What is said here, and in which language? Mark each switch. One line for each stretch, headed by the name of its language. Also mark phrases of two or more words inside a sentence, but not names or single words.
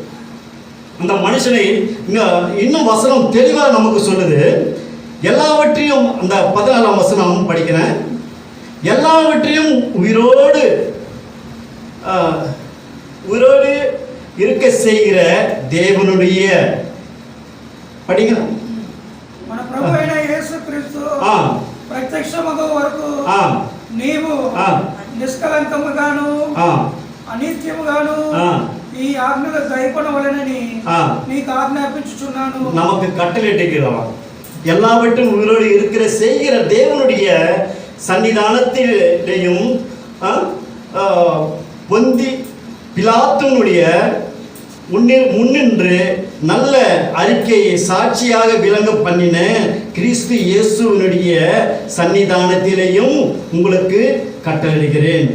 Tamil: அந்த மனுஷனை இன்னும் வசனம் தெளிவாக நமக்கு சொல்லுது. எல்லாவற்றையும் அந்த 14ஆம் வசனம் படிக்கிறேன். எல்லாவற்றையும் உயிரோடு இருக்க செய்கிற தேவனுடைய படிக்கிறேன்.
Telugu: మన ప్రభు అయిన యేసుక్రీస్తు ప్రత్యక్షమగు వరకు నీవు నిష్కలంకముగాను అనిత్యముగాను ఈ ఆజ్ఞలు దయపడవలెనని నీకు ఆజ్ఞాపించుచున్నాను.
Tamil: நமக்கு கட்டளையிட்டிருக்கிறார். எல்லாவற்றும் உயிரோடு இருக்கிற செய்கிற தேவனுடைய சன்னிதானத்திலேயும் பொந்தி பிலாத்துனுடைய முன்னின்று நல்ல அறிக்கையை சாட்சியாக விளங்க பண்ணின கிறிஸ்து இயேசுவினுடைய சன்னிதானத்திலேயும் உங்களுக்கு கட்டளையிடுகிறேன்.